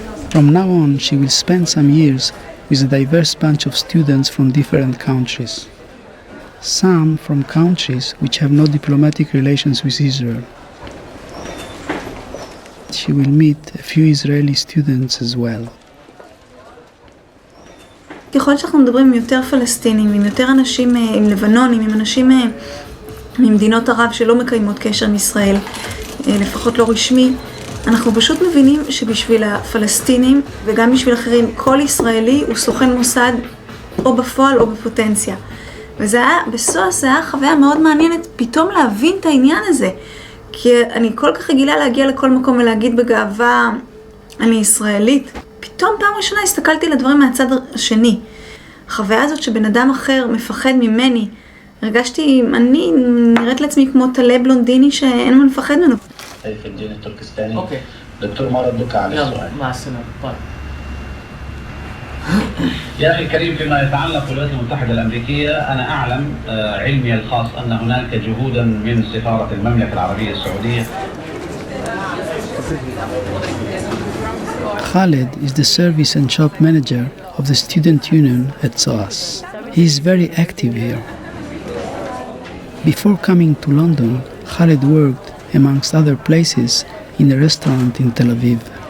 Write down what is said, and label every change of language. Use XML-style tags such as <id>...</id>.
<en>From now on, she will spend some years with a diverse bunch of students from different countries. Some from countries which have no diplomatic relations with Israel. She will meet a few Israeli students as well.</en> <he>ככל שאנחנו מדברים עם יותר פלסטינים, עם יותר אנשים, עם לבנונים, עם אנשים ממדינות ערב שלא מקיימות קשר עם ישראל, לפחות לא רשמי, אנחנו פשוט מבינים שבשביל הפלסטינים וגם בשביל אחרים, כל ישראלי הוא סוכן מוסד או בפועל או בפוטנציה. וזה היה, בסוס זה היה חוויה מאוד מעניינת פתאום להבין את העניין הזה. כי אני כל כך רגילה להגיע לכל מקום ולהגיד בגאווה, אני ישראלית. פתאום פעם ראשונה הסתכלתי לדברים מהצד השני. החוויה הזאת שבן אדם אחר מפחד ממני, הרגשתי, אני נראית לעצמי כמו טלה בלונדיני שאין מה לפחד ממנו.</he> <ar>في الدين التركستاني. اوكي. دكتور ما ردك على السؤال. يلا مع السلامة. باي. يا أخي الكريم، فيما يتعلق بالولايات المتحدة الأمريكية، أنا أعلم علمي الخاص أن هناك جهودا من سفارة المملكة العربية السعودية.</ar> <en>Khaled is the service and shop manager of the student union at SOAS. He is very active here. Before coming to London, Khaled worked, amongst other places, in a restaurant in Tel Aviv.</en>